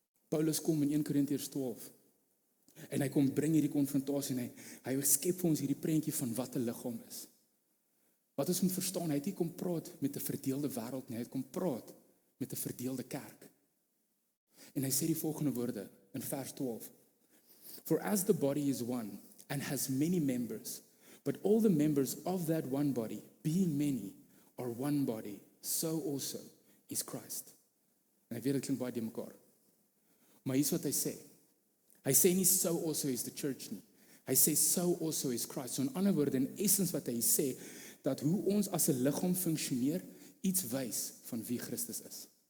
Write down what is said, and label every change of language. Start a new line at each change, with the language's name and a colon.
Afrikaans: Paulus kom in 1 Korintiërs 12 en hy kom bring hierdie konfrontasie en hy skep vir ons hierdie prentjie van wat 'n liggaam is. Wat ons moet verstaan, hy het nie kom praat met 'n verdeelde wêreld nie, hy het kom praat met 'n verdeelde kerk. En hy sê die volgende woorde in vers 12.
English: For as the body is one and has many members, but all the members of that one body, being many, are one body, so also is Christ.
Afrikaans: En hy weet dit klink baie die mekaar. Maar hier's wat hy sê. Hy sê nie
English: so also is the church
Afrikaans: nie. Hy sê so also is Christ. So in ander woorde, in essence wat hy sê, dat hoe ons as 'n liggaam funksioneer, iets wys van wie Christus is.